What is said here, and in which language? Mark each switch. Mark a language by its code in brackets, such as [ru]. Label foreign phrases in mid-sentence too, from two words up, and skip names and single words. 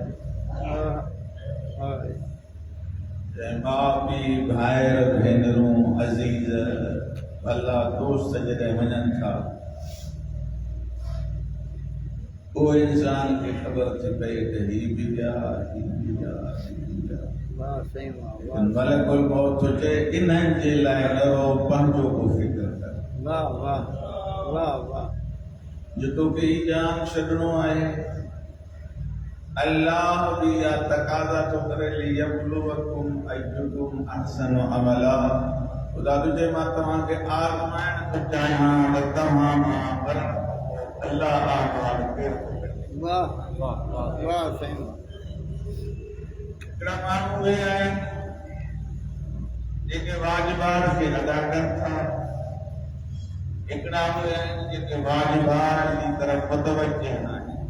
[sd] ऐं माउ पीउ, भाइर भेनरूं, अज़ीज़, अल्लाह दोस्त जॾहिं वञनि था, उहो इंसान खे ख़बर थी पई त ही बि विया, ही बि विया, ही बि विया। वाह साईं वाह। मलकुल मौत चए इन्हनि जे लाइ ॾरो, पंहिंजो को फ़िक्र कर। वाह वाह वाह वाह। जो तोखे ही जान छॾणो आहे, अल्लाह बि इहा तक़ाज़ा थो करे [ar] ليبلوكم أيكم أحسن عملا. [sd] ख़ुदा थो चए मां तव्हांखे आज़माइण थो चाहियां त तव्हां मां मरण अल्लाह आज़माइण केरु थो करे। वाह वाह वाह साईं वाह। हिकिड़ा माण्हू उहे आहिनि जेके वाजिबात खे अदा कनि था, हिकिड़ा उहे आहिनि जेके वाजिबात जी तरफ़ मुतवज्जह न आहिनि।